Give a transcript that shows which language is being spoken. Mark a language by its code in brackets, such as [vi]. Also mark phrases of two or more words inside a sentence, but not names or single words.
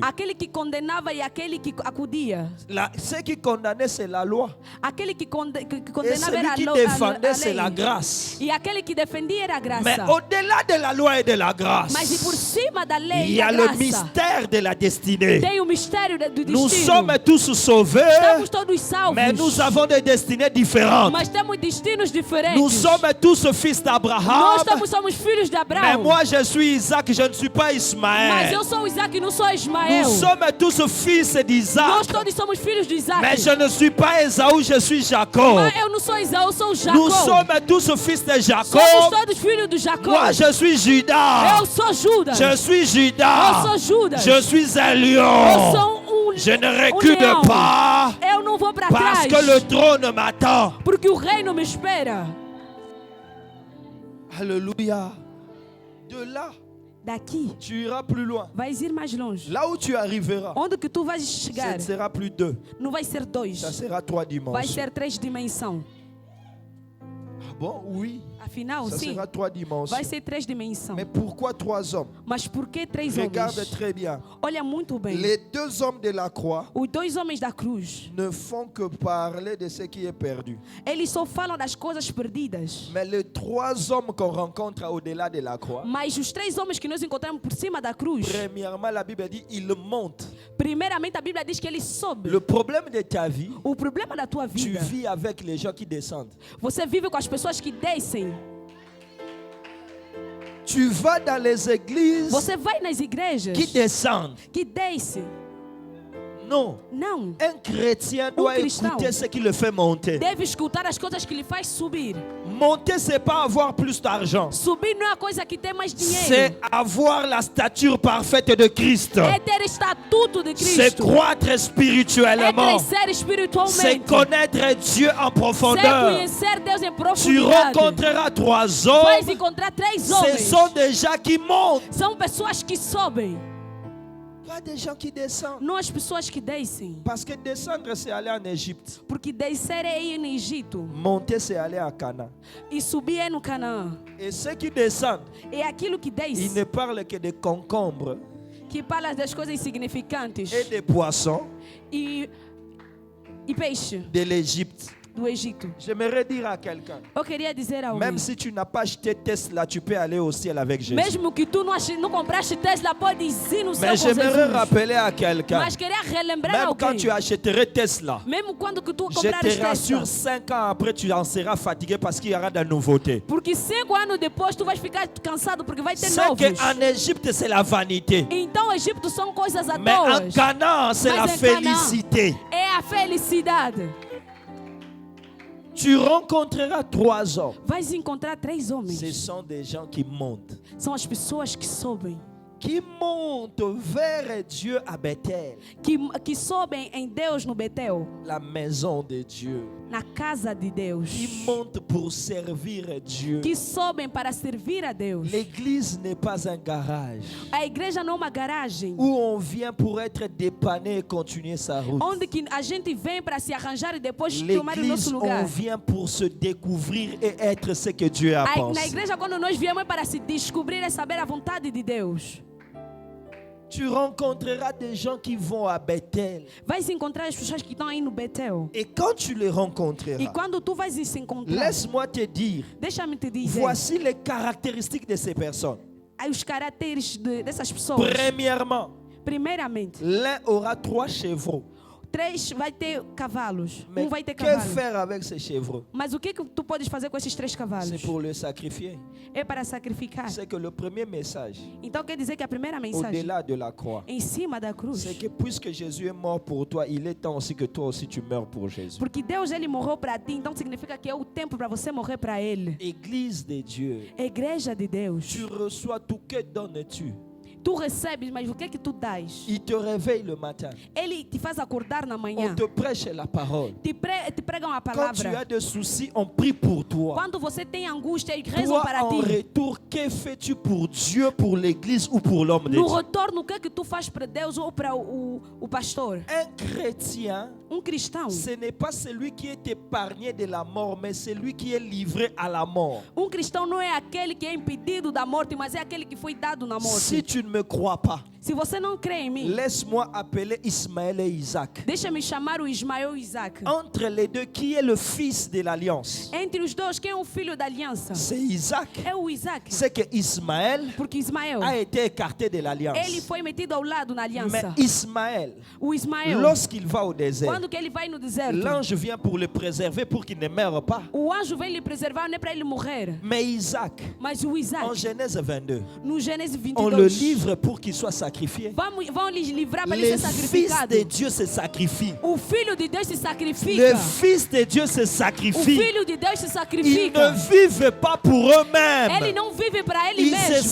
[pt] Aquele que condenava e aquele que acudia. [fr] Ce qui condamnait, c'est la loi. [pt] Aquele que [fr] Et [pt] condenava era [fr] celui qui [pt] a [fr] défendait, [pt] lei. [fr] c'est la grâce. [pt] E aquele que defendia era a graça. [fr] Mais au-delà de la loi et de la grâce, [pt] Mas e por cima da lei [fr] il [pt] e [fr] y a [pt] da [fr] le [pt] graça, [fr] mystère de la destinée. [pt] tem o mistério do destino. [fr] Nous sommes tous sauvés, [pt] Estamos todos salvos. [fr] mais nous avons des destinées différentes. [pt] Mas temos destinos diferentes. [fr] Nous sommes tous fils d'Abraham, [pt] Nós somos filhos de [fr] mais [pt] Abraão. [fr] moi je suis Isaac, je ne suis pas [pt] Mas [fr] Ismaël. [pt] eu sou Isaac e não sou Ismael. [fr] Nous sommes tous fils [pt] Nós [fr] d'Isaac, [pt] todos somos filhos de Isaac. [fr] mais je ne suis pas Esaú, je suis Jacob. [pt] Mas eu não sou Isaú, eu sou Jacó. [fr] Nous sommes tous fils de [pt] Somos [fr] Jacob. [pt] todos filhos de Jacó. [fr] Moi je suis Judas. [pt] Eu sou Judas. [fr] Je suis [pt] Eu [fr] Judas. [pt] sou Judas. [fr] Je suis un [pt] Eu [fr] lion. [pt] sou [fr] Je ne [pt] leão. [fr] recule pas [pt] Eu não vou para [fr] parce [pt] trás. [fr] que le trône m'attend. [pt] Porque o reino me espera. [fr] Alléluia. De là, [pt] Daqui, [fr] tu iras plus loin. [pt] vais ir mais longe. [fr] Là où tu arriveras, [pt] Onde que tu vais [fr] ce [pt] chegar, [fr] ne sera plus 2, [pt] não vai ser 2. [fr] ça sera 3 [pt] Vai [fr] dimensions. [pt] ser 3 dimensões. [fr] Ah bon? Oui, [pt] Afinal, [fr] ça [pt] sim, [fr] sera 3 dimensions. [pt] vai ser 3 dimensões. [fr] Mais pourquoi 3 hommes? [pt] Mas por que 3 [fr] Regarde [pt] homens? [fr] très bien. [pt] Olha muito bem. [fr] Les 2 hommes de la croix [pt] Os 2 homens da cruz, [fr] ne font que parler de ce qui est perdu. [pt] eles só falam das coisas perdidas. [fr] Mais les 3 hommes qu'on rencontre au-delà de la croix, [pt] Mas os 3 homens que nós encontramos por cima da cruz, [fr] premièrement, la Bible dit, ils montent. [pt] primeiramente a Bíblia diz que eles sobem. [fr] Le problème de ta vie, [pt] O problema da tua [fr] tu [pt] vida, [fr] vis avec les gens qui descendent. [pt] você vive com as pessoas que descem. [fr] Tu vas dans les églises [pt] Você vai nas igrejas [fr] qui descendent. [pt] que descem. [fr] Non. [pt] Não. [fr] Un chrétien doit [pt] Cristão [fr] écouter ce qui le fait monter. [pt] deve escutar as coisas que lhe faz subir. [fr] Monter, c'est pas avoir plus d'argent. [pt] Subir não é a coisa que tem mais dinheiro. [fr] C'est avoir la stature parfaite de Christ. [pt] É ter estatuto de [fr] C'est [pt] Cristo. [fr] croître [pt] É [fr] spirituellement. [pt] crescer [fr] C'est [pt] espiritualmente. [fr] connaître Dieu en [pt] Ser [fr] profondeur. [pt] conhecer Deus em [fr] Tu [pt] profundidade. [fr] rencontreras 3 [pt] Vais [fr] hommes. [pt] encontrar 3 [fr] Ce [pt] homens. [fr] sont des gens qui montent. [pt] São pessoas que sobem. [fr] Pas des gens qui descendent. [pt] Não as pessoas que descem. [fr] Parce que descendre, c'est aller en Égypte. [pt] Porque descer é ir no Egito. [fr] Monter, c'est aller à Canaan. [pt] E subir é no Canaã. [fr] Et ceux qui descendent, [pt] É aquilo que [fr] ils [pt] desce. [fr] ne parlent que de concombres [pt] Que fala das coisas insignificantes. [fr] et des poissons [pt] E peixe [fr] de l'Égypte. [pt] do Egito. [fr] J'aimerais dire à quelqu'un, [pt] Eu queria dizer a alguém. [fr] même si tu n'as pas acheté Tesla, tu peux aller au ciel avec Jésus. [pt] Mesmo que tu não compraste Tesla, pode ir no céu [fr] Mais [pt] com [fr] j'aimerais [pt] Jesus. [fr] rappeler à quelqu'un, [pt] Mas queria relembrar [fr] même quand [pt] alguém. [fr] tu achèterais Tesla, [pt] Mesmo quando que tu [fr] je [pt] comprares [fr] te rassure, [pt] Tesla. [fr] 5 ans après, tu en seras fatigué parce qu'il y aura de nouveautés. [pt] Porque 5 anos depois tu vais ficar cansado porque vai ter [fr] C'est [pt] novos. [fr] qu'en Égypte, c'est la vanité. [pt] Então o Egito são coisas à [fr] Mais en [pt] toa. [fr] Canaan, c'est la [pt] Mas em Canaã [fr] félicité. [pt] é a felicidade. [fr] Tu rencontreras 3 hommes. [pt] Vais encontrar 3 homens. [fr] Ce sont des gens qui montent. [pt] São as pessoas que sobem. [fr] Qui montent vers Dieu à Bethel, [pt] Que sobem em Deus no Betel. [fr] la maison de Dieu. [pt] Na casa de Deus. [fr] Qui montent pour servir Dieu. [pt] Que sobem para servir a Deus. [fr] L'église n'est pas un garage [pt] A igreja não é uma garagem. [fr] où on vient pour être dépanné et continuer sa route. [pt] Onde que a gente vem para se arranjar e depois tomar o [fr] L'église, [pt] nosso [fr] on [pt] lugar. [fr] vient pour se découvrir et être ce que Dieu a [pt] Na [fr] pensé. [pt] igreja, quando nós viemos, é para se descobrir e saber a vontade de Deus. [fr] Tu rencontreras des gens qui vont à Bethel. [pt] Vai se encontrar as pessoas que estão aí no Betel. [fr] Et quand tu les rencontreras, [pt] E quando tu vais se encontrar, [fr] laisse-moi te dire, [pt] deixa-me te dizer, [fr] voici les caractéristiques de ces personnes. [pt] aí os caracteres dessas pessoas. [fr] Premièrement, [pt] Primeiramente, [fr] l'un aura 3 chevreaux. [pt] 3 vai ter cavalos. [fr] Mais [pt] Vai ter [fr] que [pt] cavalo. [fr] faire avec ces chevreaux? [pt] Mas o que tu podes fazer com esses 3 cavalos? [fr] C'est pour le sacrifier. [pt] É para sacrificar. [fr] C'est que le premier message, [pt] Então quer dizer que a primeira mensagem, [fr] au-delà de la croix, [pt] em cima da cruz, [fr] c'est que puisque Jésus est mort pour toi, il est temps aussi que toi aussi tu meurs pour Jésus. [pt] porque Deus ele morreu para ti, então significa que é o tempo para você morrer para ele. [fr] Église de Dieu, [pt] Igreja de Deus. [fr] tu reçois tout, que donnes-tu? [pt] Tu recebes, mas o que é que tu dás? [fr] Il te réveille le matin. [pt] Ele te faz acordar na [fr] On [pt] manhã. [fr] te prêche la parole. [pt] Te pregam a [fr] Quand tu [pt] palavra. [fr] as des soucis, on prie pour toi. [pt] Quando você tem angústia, eles rezam [fr] Toi, [pt] para [fr] en [pt] ti. [fr] retour, que fais-tu pour Dieu, pour l'église ou pour l'homme de [pt] No [fr] Dieu? [pt] retorno, o que é que tu faz para Deus ou para o pastor? [fr] Un chrétien, [pt] Cristão. [fr] ce n'est pas celui qui est épargné de la mort, mais celui qui est livré à la mort. [pt] Cristão não é aquele que é impedido da morte, mas é aquele que foi dado na morte. [fr] Si tu ne me crois pas, [pt] Se você não crê em mim, [fr] laisse-moi appeler Ismaël et Isaac. [pt] deixa-me chamar o Ismael e Isaac. [fr] Entre les deux, qui est le fils de l'alliance? [pt] Entre os dois, quem é o filho da aliança? [fr] C'est Isaac. [pt] É o Isaac. [fr] C'est que Ismaël [pt] Porque Ismael, [fr] a été écarté de l'alliance. [pt] ele foi metido ao lado na [fr] Mais [pt] aliança. [fr] Ismaël, [pt] O Ismael, [fr] lorsqu'il va au désert, [pt] quando que ele vai no deserto, [fr] l'ange vient pour le préserver pour qu'il ne meure pas. [pt] o anjo vem lhe preservar, não é para ele morrer. [fr] Mais Isaac, [pt] Mas o [fr] en [pt] Isaac, [fr] Genèse 22, [pt] no Gênesis [fr] on le [pt] 22, [fr] livre pour qu'il soit sacrifié. [pt] vão lhe livrar para ele [fr] Le [pt] ser [fr] Fils [pt] sacrificado. [fr] de Dieu se sacrifie. [pt] O filho de Deus se [fr] Le [pt] sacrifica. [fr] Fils de Dieu se [pt] O [fr] sacrifie. [pt] filho de Deus se [fr] Ils [pt] sacrifica. [fr] ne vivent pas pour [pt] Ele [fr] eux-mêmes. [pt] não vive para ele [fr] Ils se [pt] mesmo.